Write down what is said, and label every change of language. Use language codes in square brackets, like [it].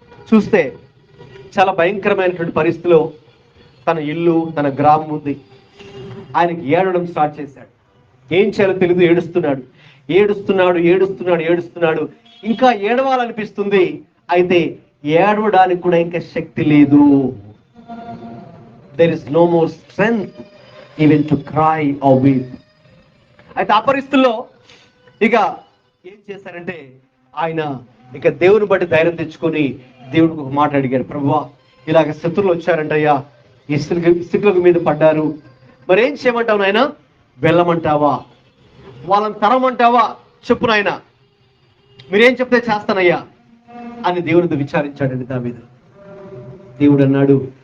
[te] చూస్తే చాలా భయంకరమైనటువంటి పరిస్థితిలో తన ఇల్లు, తన గ్రామం ఉంది. ఆయనకి ఏడవడం స్టార్ట్ చేశాడు. ఏం చేయాలో తెలియదు, ఏడుస్తున్నాడు, ఏడుస్తున్నాడు, ఏడుస్తున్నాడు, ఏడుస్తున్నాడు. ఇంకా ఏడవాలనిపిస్తుంది, అయితే ఏడవడానికి కూడా ఇంకా శక్తి లేదు. [en] there is no more strength even to cry or weep. [te] అయితే ఆ పరిస్థితుల్లో ఇక ఏం చేశారంటే ఆయన ఇక దేవుని బట్టి ధైర్యం తెచ్చుకొని దేవుడికి ఒక మాట అడిగారు, ప్రభువా ఇలాగ శత్రువులు వచ్చారంటయ్యా, ఈ స్థితులకు మీద పడ్డారు, మరి ఏం చేయమంటావు నాయన? వెళ్ళమంటావా, వాళ్ళని తరమంటావా? చెప్పు నాయన, మీరేం చెప్తే చేస్తానయ్యా అని దేవునితో విచారించాడండి దావీదు. దేవుడు అన్నాడు,